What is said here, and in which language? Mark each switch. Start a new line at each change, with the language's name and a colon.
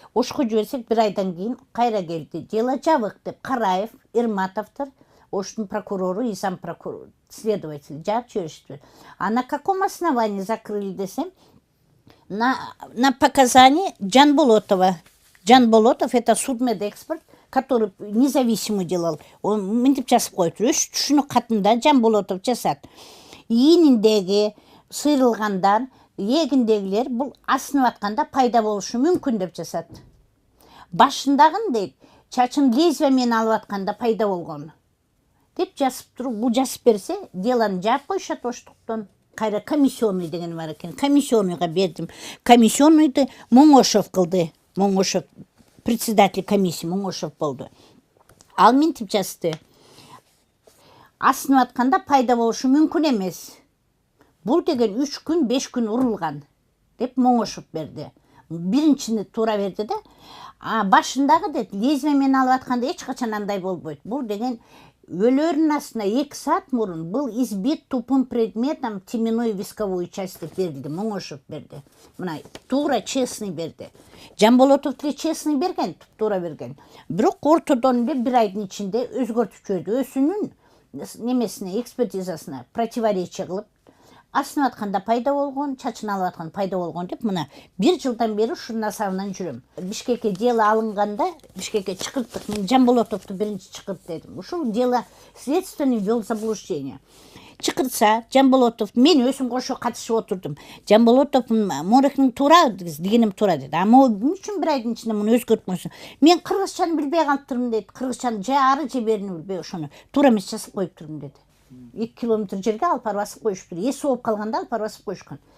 Kyrgyz: Ошко жиберсек бир айдан кийин кайра келди. Дело жабык деп Караев, Ирматовдор, оштун прокурору и зам прокурор, следователь жаап жиберишти.
Russian: А на каком основании закрыли
Kyrgyz: десем?
Russian: На показания Жанболотова. Жанболотов это судмедэксперт, который независимый делал.
Kyrgyz: Он мынтип жазып коюптур. Өз түшүнүк катында Жанболотов жасат. Ийининдеги сыйрылгандар, эгиндегилер бул асынып атканда пайда болушу мүмкүн деп жасат. Башындагын дейт, чачын лезвие менен алып атканда пайда болгон. Деп жазып туруп, бул жазып берсе, деланы жаап коюшат оштуктан. Кайра комиссионный деген бар экен. Комиссионныйга бердим. Комиссионныйды Моңошов кылды. Моңошов,
Russian: председатель комиссии
Kyrgyz: Моңошов болду. Ал мынтип жазды. Асынып атканда пайда болушу мүмкүн эмес. Бул деген 3 күн 5 күн урулган деп Моңошов берди. Биринчини туура берди да. Башындагы дейт, лезвие менен алып атканда эч качан андай болбойт. Бул деген өлөрүнүн астына 2 саат мурун
Russian: был избит тупым предметом теменную висковую часть
Kyrgyz: деп берилди. Моңошов берди. Мына туура честный берди. Жанболотов деле честный берген, туура берген. Бирок ортодон бир айдын ичинде өзгөртүп жиберди. Өзүнүн немесине, экспертизасына противоречие кылып, асынып атканда пайда болгон, чачын алып атканда пайда болгон деп мына 1 жылдан бери ушунун асабынан жүрөм. Бишкекке дело алынганда, Бишкекке чакырттык. Мен Жанболотовду биринчи чакырт дедим. Ушул
Russian: дело следственный ввел заблуждение.
Kyrgyz: Чакыртса, Жанболотов, мен өзүм кошо катышып отурдум. Жанболотов Морехтин туура дегеним туура деди. Ама эмне үчүн бир айдын ичинде муну өзгөртмөсүң? Мен кыргызчаны билбей калыптырмын дейт. Кыргызчаны же ары же берини билбей ошону туура эмес жазып коюптурмун деди. 2 километр жерге алып басып коюштур. Эси болуп калганда алып басып коюшкан.